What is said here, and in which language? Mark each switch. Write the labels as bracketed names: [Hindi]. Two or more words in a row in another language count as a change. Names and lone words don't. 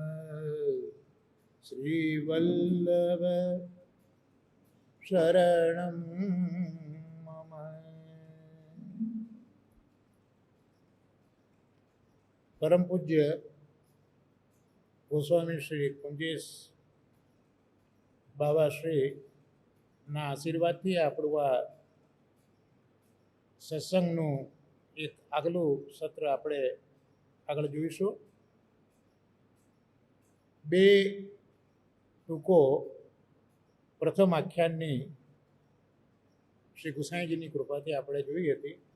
[Sanskrit] श्रीवल्लभ शरणं मम। [Gujarati] परम पूज्य गोस्वामी श्री कुंजेश बाबा श्री ના આશીર્વાદથી આપણું આ સત્સંગનું એક આગલું સત્ર આપણે આગળ જોઈશું. બે ટૂંકો પ્રથમ આખ્યાનની શ્રી ગુસાઈજીની કૃપાથી આપણે જોઈ હતી.